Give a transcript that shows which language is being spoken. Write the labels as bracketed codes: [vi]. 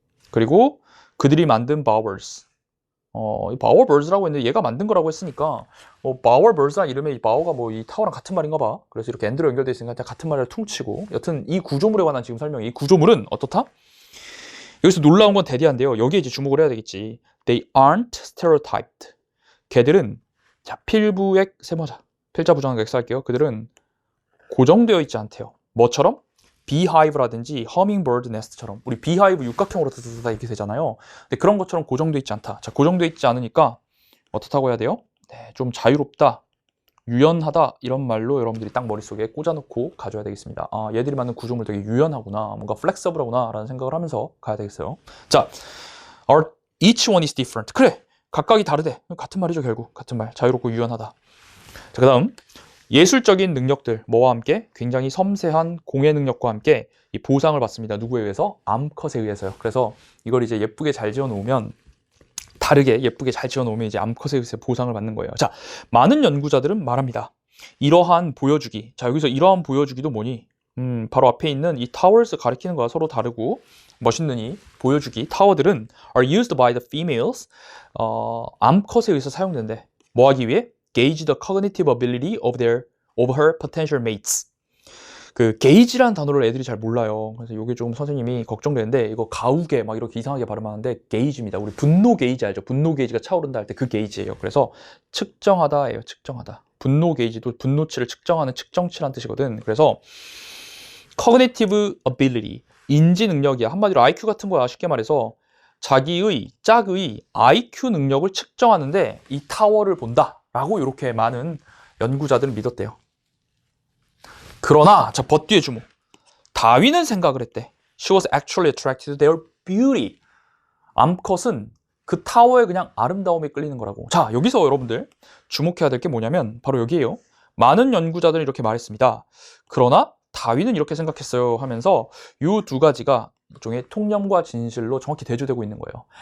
[ko] 그리고 그들이 만든 바워버스. 바워버즈라고 했는데 얘가 만든 거라고 했으니까 바워버즈란 이름의 이 바워가 뭐 이 타워랑 같은 말인가 봐. 그래서 이렇게 엔드로 연결되어 있으니까 같은 말을 퉁치고, 여튼 이 구조물에 관한 지금 설명, 이 구조물은 어떻다? 여기서 놀라운 건 대디한데요. 여기에 이제 주목을 해야 되겠지. [en] They aren't stereotyped. [ko] 걔들은 자, 필부액 세모자. 필자 부정한 거 X 할게요. 그들은 고정되어 있지 않대요. 뭐처럼? beehive라든지 hummingbird nest처럼. 우리 beehive 육각형으로 다 이렇게 되잖아요. 근데 그런 것처럼 고정되어 있지 않다. 자, 고정되어 있지 않으니까 어떻다고 해야 돼요? 네, 좀 자유롭다, 유연하다 이런 말로 여러분들이 딱 머릿속에 꽂아놓고 가져야 되겠습니다. 아, 얘들이 만든 구조물 되게 유연하구나, 뭔가 플렉서블하구나 라는 생각을 하면서 가야 되겠어요. 자, [en] each one is different. [ko] 그래, 각각이 다르대. 같은 말이죠. 결국 같은 말. 자유롭고 유연하다. 자, 그 다음 예술적인 능력들, 뭐와 함께 굉장히 섬세한 공예 능력과 함께 이 보상을 받습니다. 누구에 의해서? 암컷에 의해서요. 그래서 이걸 이제 예쁘게 잘 지어 놓으면, 다르게 예쁘게 잘 지어 놓으면 이제 암컷에 의해서 보상을 받는 거예요. 자, 많은 연구자들은 말합니다. 이러한 보여주기. 자, 여기서 이러한 보여주기도 뭐니? 바로 앞에 있는 이 towers 가리키는 거와 서로 다르고 멋있는 이 보여주기 타워들은 [en] are used by the females. [ko] 암컷에 의해서 사용된대. 뭐 하기 위해? [en] gauge the cognitive ability of her potential mates. [ko] 그 gauge라는 단어를 애들이 잘 몰라요. 그래서 이게 좀 선생님이 걱정되는데, 이거 가우게 막 이렇게 이상하게 발음하는데 gauge입니다. 우리 분노 게이지 알죠? 분노 게이지가 차오른다 할 때 그 게이지예요. 그래서 측정하다예요. 측정하다. 분노 게이지도 분노치를 측정하는 측정치란 뜻이거든. 그래서 cognitive ability, 인지 능력이야. 한마디로 IQ 같은 거야. 쉽게 말해서 자기의 짝의 IQ 능력을 측정하는데 이 타워를 본다 라고 이렇게 많은 연구자들은 믿었대요. 그러나 자, 벗 뒤에 주목. 다윈은 생각을 했대. [en] She was actually attracted to their beauty. [ko] 암컷은 그 타워의 그냥 아름다움에 끌리는 거라고. 자, 여기서 여러분들 주목해야 될 게 뭐냐면 바로 여기에요. 많은 연구자들은 이렇게 말했습니다. 그러나 다윈은 이렇게 생각했어요 하면서 이 두 가지가 일종의 통념과 진실로 정확히 대조되고 있는 거예요.